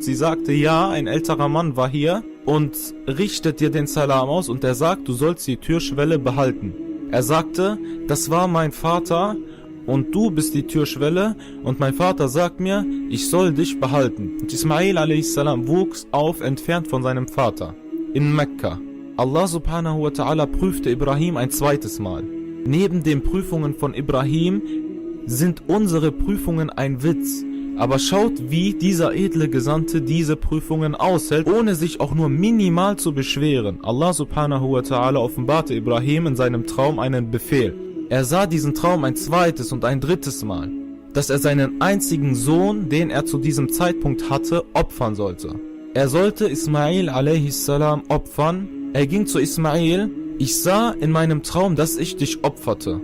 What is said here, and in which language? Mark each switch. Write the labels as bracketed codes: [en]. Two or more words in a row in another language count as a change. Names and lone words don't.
[de] Sie sagte, ja, ein älterer Mann war hier und richtet dir den Salam aus und er sagt, du sollst die Türschwelle behalten. Er sagte, das war mein Vater und du bist die Türschwelle und mein Vater sagt mir, ich soll dich behalten. Und Ismail a.s. wuchs auf, entfernt von seinem Vater, in Mekka. Allah [ar] سبحانه وتعالى [de] prüfte Ibrahim ein zweites Mal. Neben den Prüfungen von Ibrahim sind unsere Prüfungen ein Witz. Aber schaut, wie dieser edle Gesandte diese Prüfungen aushält, ohne sich auch nur minimal zu beschweren. Allah [ar] سبحانه وتعالى [de] offenbarte Ibrahim in seinem Traum einen Befehl. Er sah diesen Traum ein zweites und ein drittes Mal, dass er seinen einzigen Sohn, den er zu diesem Zeitpunkt hatte, opfern sollte. Er sollte Ismail a.s. opfern. Er ging zu Ismail, ich sah in meinem Traum, dass ich dich opferte.